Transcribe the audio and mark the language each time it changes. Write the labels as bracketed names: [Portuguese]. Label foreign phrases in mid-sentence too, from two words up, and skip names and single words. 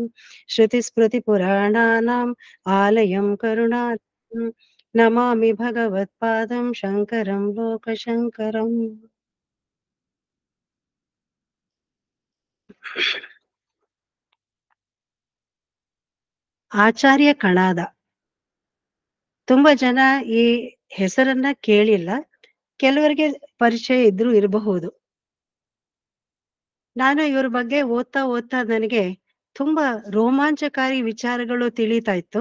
[Sanskrit] श्रुतिस्मृतिपुराणानाम् आलयं करुणालयं नमामि भगवत्पादं शङ्करं लोकशङ्करम्। [Kannada] ಆಚಾರ್ಯ ಕಣಾದ ತುಂಬಾ ಜನ ಈ ಹೆಸರನ್ನ ಕೇಳಿಲ್ಲ. ಕೆಲವರಿಗೆ ಪರಿಚಯ ಇದ್ರೂ ಇರಬಹುದು. ನಾನು ಇವ್ರ ಬಗ್ಗೆ ಓದ್ತಾ ನನಗೆ ತುಂಬಾ ರೋಮಾಂಚಕಾರಿ ವಿಚಾರಗಳು ತಿಳಿತಾ ಇತ್ತು.